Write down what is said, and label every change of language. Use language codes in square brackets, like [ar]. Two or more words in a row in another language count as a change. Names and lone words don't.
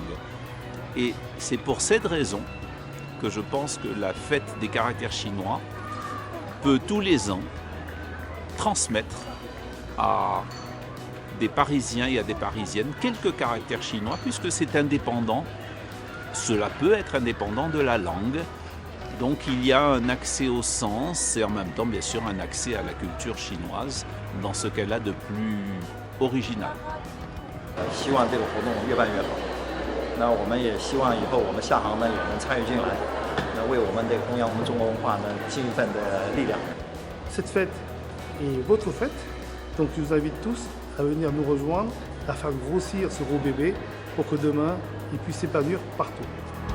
[fr] Et c'est pour cette raison que je pense que la fête des caractères chinois peut tous les ans transmettre à des Parisiens et à des Parisiennes quelques caractères chinois, puisque c'est indépendant, cela peut être indépendant de la langue. Donc il y a un accès au sens et en même temps bien sûr un accès à la culture chinoise dans ce qu'elle a de plus original. [zh] 希望这个活动越办越好。那我们也希望以后我们下行呢也能参与进来，那为我们这个弘扬我们中国文化呢尽一份的力量。 [fr] Cette fête est votre fête, donc je vous invite tous à venir nous rejoindre, à faire grossir ce gros bébé pour que demain il puisse s'épanouir partout.